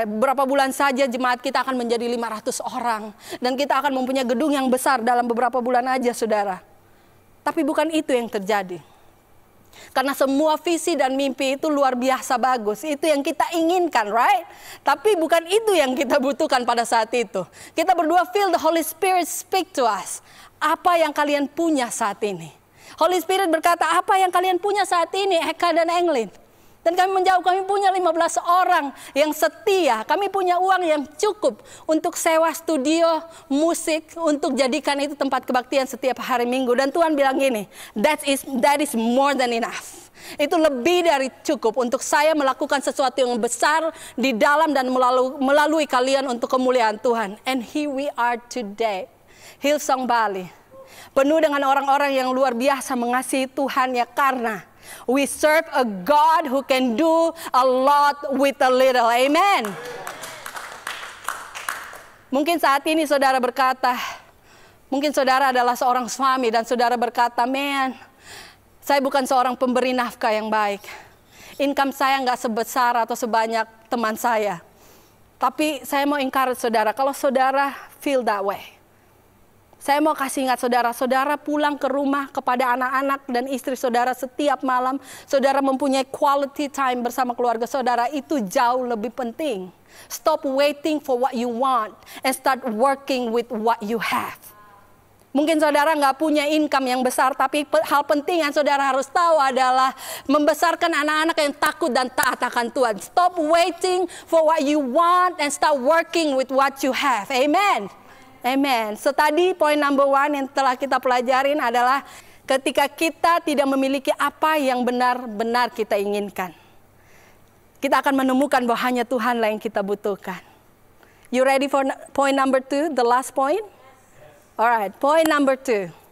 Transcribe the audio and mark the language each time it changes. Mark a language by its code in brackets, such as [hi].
[id] Beberapa bulan saja jemaat kita akan menjadi 500 orang. Dan kita akan mempunyai gedung yang besar dalam beberapa bulan aja, saudara. Tapi bukan itu yang terjadi. Karena semua visi dan mimpi itu luar biasa bagus. Itu yang kita inginkan, right? Tapi bukan itu yang kita butuhkan pada saat itu. Kita berdua [en] feel the Holy Spirit speak to us. [id] Apa yang kalian punya saat ini? Holy Spirit berkata, apa yang kalian punya saat ini, Eka dan Englin? Dan kami menjawab, kami punya 15 orang yang setia. Kami punya uang yang cukup untuk sewa studio musik, untuk jadikan itu tempat kebaktian setiap hari Minggu. Dan Tuhan bilang gini, [en] that is more than enough. [id] Itu lebih dari cukup untuk saya melakukan sesuatu yang besar di dalam dan melalui kalian untuk kemuliaan Tuhan. [en] And here we are today, Hillsong Bali. [id] Penuh dengan orang-orang yang luar biasa mengasihi Tuhan ya, karena [en] we serve a God who can do a lot with a little. [id] Amen. Mungkin saat ini saudara berkata, mungkin saudara adalah seorang suami dan saudara berkata, "Man, saya bukan seorang pemberi nafkah yang baik. Income saya nggak sebesar atau sebanyak teman saya." Tapi saya mau encourage saudara, kalau saudara [en] feel that way, [id] saya mau kasih ingat saudara, saudara pulang ke rumah kepada anak-anak dan istri saudara setiap malam, saudara mempunyai quality time bersama keluarga saudara, itu jauh lebih penting. [en] Stop waiting for what you want and start working with what you have. [id] Mungkin saudara nggak punya income yang besar, tapi hal penting yang saudara harus tahu adalah membesarkan anak-anak yang takut dan taat akan Tuhan. [en] Stop waiting for what you want and start working with what you have. Amen. Amen. [id] So tadi poin number 1 yang telah kita pelajarin adalah ketika kita tidak memiliki apa yang benar-benar kita inginkan, kita akan menemukan bahwa hanya Tuhanlah yang kita butuhkan. [en] You ready for point number 2, the last point? Alright, point number 2.